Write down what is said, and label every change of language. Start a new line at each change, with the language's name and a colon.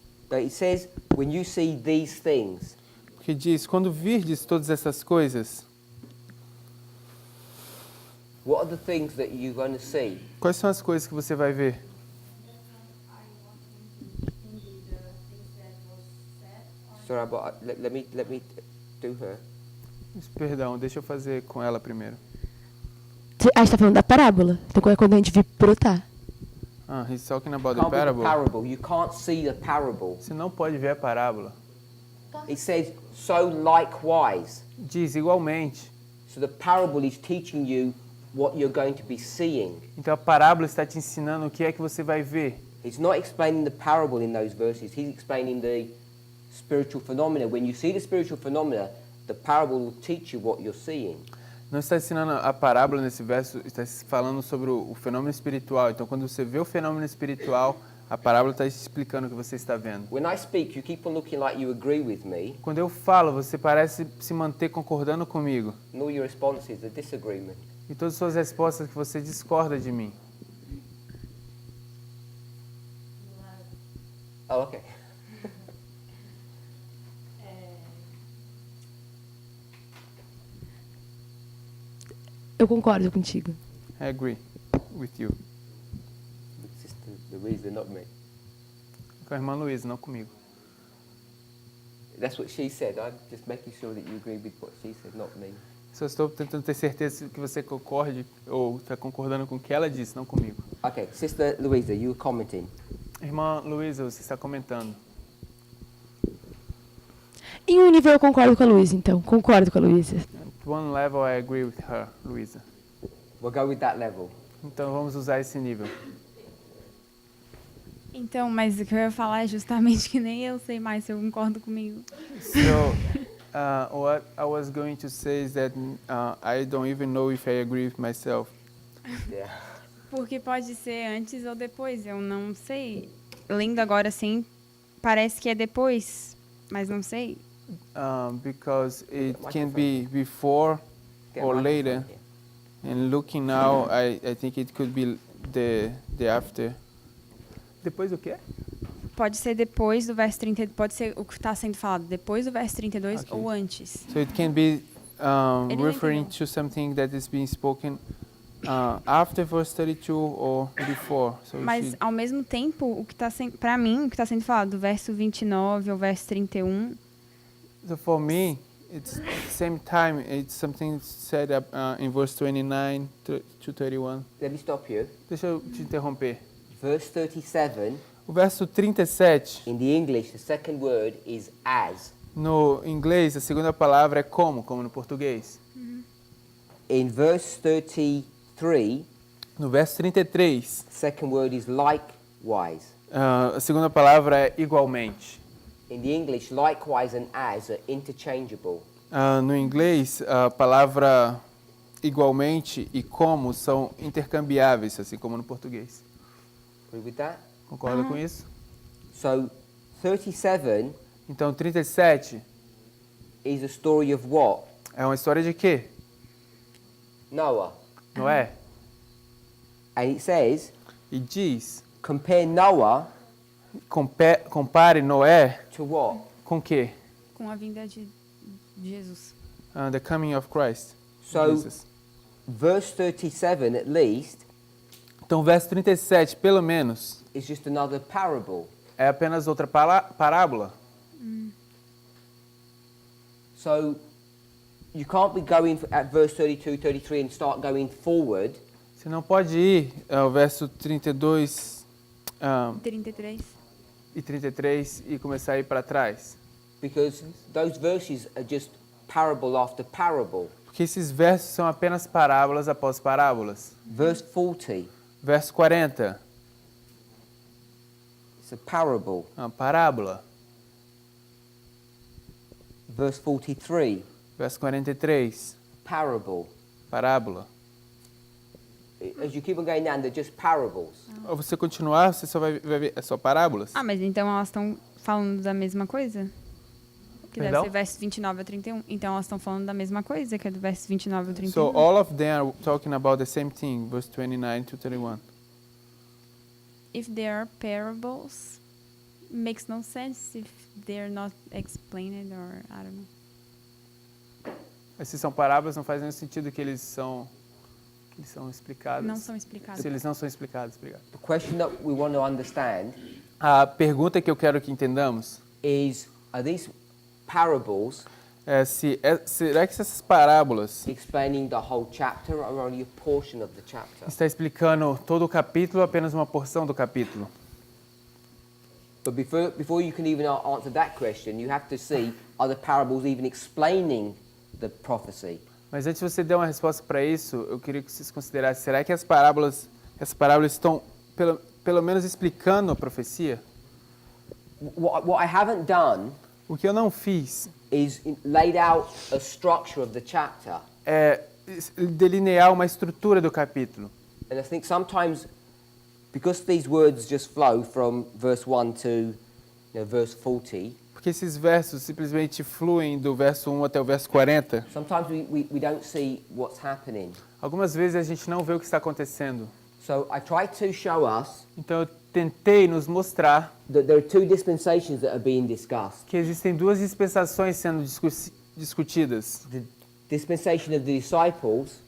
English: It says, when you see these things.
Portuguese: Porque diz, quando virdes todas essas coisas,
English: What are the things that you're going to see?
Portuguese: quais são as coisas que você vai ver?
English: Sorry, but let me do her.
Portuguese: Perdão, deixa eu fazer com ela primeiro. Você está falando da parábola. Então é quando a gente vir brotar.
English: He's talking about the Can't be the parable. parable. You can't see the parable.
Portuguese: Você não pode ver a parábola.
English: It says, so likewise.
Portuguese: Diz igualmente.
English: So the parable is teaching you what you're going to be seeing.
Portuguese: Então a parábola está te ensinando o que é que você vai ver.
English: He's not explaining the parable in those verses. He's explaining the spiritual phenomena. When you see the spiritual phenomena, the parable will teach you what you're seeing.
Portuguese: Não está ensinando a parábola nesse verso, está falando sobre o fenômeno espiritual. Então quando você vê o fenômeno espiritual, a parábola está explicando o que você está vendo.
English: When I speak, you keep on looking like you agree with me.
Portuguese: Quando eu falo, você parece se manter concordando comigo.
English: And all your responses are disagreement.
Portuguese: E todas as suas respostas que você discorda de mim.
English: Oh, okay.
Portuguese: Eu concordo contigo.
English: I agree with you. Sister Louisa, not me.
Portuguese: Com a irmã Luísa, não comigo.
English: That's what she said. I'm just making sure that you agree with what she said, not me.
Portuguese: Só estou tentando ter certeza que você concorde ou está concordando com o que ela disse, não comigo.
English: Okay, Sister Louisa, you were commenting.
Portuguese: Irmã Luísa, você está comentando. Em um nível eu concordo com a Luísa, então. Concordo com a Luísa.
English: At one level I agree with her, Luísa. We'll go with that level.
Portuguese: Então vamos usar esse nível. Então, mas o que eu ia falar é justamente que nem eu sei mais se eu concordo comigo.
English: So, what I was going to say is that I don't even know if I agree with myself. Yeah.
Portuguese: Porque pode ser antes ou depois, eu não sei. Lendo agora assim, parece que é depois, mas não sei.
English: Because it can be before Get or a later. microphone here. And looking now, I think it could be the after.
Portuguese: Depois do quê? Pode ser depois do verso 30, pode ser o que está sendo falado depois do verso 32
English: Ok.
Portuguese: ou antes.
English: So it can be
Portuguese: Ele
English: referring
Portuguese: entendeu.
English: to something that is being spoken after verse 32 or before. So
Portuguese: Mas ao mesmo tempo, o que está sendo, para mim, o que está sendo falado do verso 29 ao verso 31,
English: so for me, it's at the same time. It's something said in verse 29 to 31. Let me stop you.
Portuguese: Deixa eu te interromper.
English: Verse 37,
Portuguese: O verso 37,
English: in the English, the second word is as.
Portuguese: no inglês, a segunda palavra é como no português.
English: In verse 33,
Portuguese: No verso 33,
English: second word is likewise.
Portuguese: a segunda palavra é igualmente.
English: In the English, likewise and as are interchangeable.
Portuguese: No inglês, a palavra igualmente e como são intercambiáveis, assim como no português.
English: Agree with that?
Portuguese: Concorda com isso?
English: So, 37
Portuguese: Então, 37
English: is a story of what?
Portuguese: é uma história de quê?
English: Noah.
Portuguese: Noé.
English: And it says,
Portuguese: E diz,
English: compare Noah
Portuguese: compare Noé
English: to what?
Portuguese: com quê? com a vinda de Jesus.
English: The coming of Christ. So,
Portuguese: Jesus.
English: verse 37 at least
Portuguese: Então, o verso 37, pelo menos,
English: is just another parable.
Portuguese: é apenas outra parábola.
English: So, you can't be going at verse 32, 33 and start going forward
Portuguese: Você não pode ir ao verso 32, 33. e 33 e começar a ir para trás?
English: Because those verses are just parable after parable.
Portuguese: Porque esses versos são apenas parábolas após parábolas.
English: Verse 40,
Portuguese: Verso 40,
English: it's a parable.
Portuguese: uma parábola.
English: Verse 43,
Portuguese: Verso 43,
English: parable.
Portuguese: parábola.
English: As you keep on going down, they're just parables.
Portuguese: Ao você continuar, você só vai ver, é só parábolas. Ah, mas então elas estão falando da mesma coisa? Que deve Perdão? ser verso 29 a 31. Então elas estão falando da mesma coisa, que é do verso 29 a 31.
English: So all of them are talking about the same thing, verse 29 to 31. If they are parables, makes no sense if they're not explained or I don't know.
Portuguese: Mas se são parábolas, não faz nenhum sentido que eles são explicados. Não são explicados. Se eles não são explicados, obrigado.
English: The question that we want to understand
Portuguese: A pergunta que eu quero que entendamos
English: is, are these parables
Portuguese: é será que essas parábolas
English: explaining the whole chapter or only a portion of the chapter?
Portuguese: está explicando todo o capítulo ou apenas uma porção do capítulo?
English: But before you can even answer that question, you have to see, are the parables even explaining the prophecy?
Portuguese: Mas antes de você dar uma resposta para isso, eu queria que vocês considerassem, será que as parábolas estão pelo menos explicando a profecia?
English: What I haven't done
Portuguese: O que eu não fiz
English: is laid out a structure of the chapter.
Portuguese: é delinear uma estrutura do capítulo.
English: And I think sometimes, because these words just flow from verse 1 to verse 40,
Portuguese: Porque esses versos simplesmente fluem do verso 1 até o verso 40.
English: sometimes we don't see what's happening.
Portuguese: Algumas vezes a gente não vê o que está acontecendo.
English: So I try to show us
Portuguese: Então eu tentei nos mostrar
English: that there are two dispensations that are being discussed.
Portuguese: que existem duas dispensações sendo discutidas.
English: The dispensation of the disciples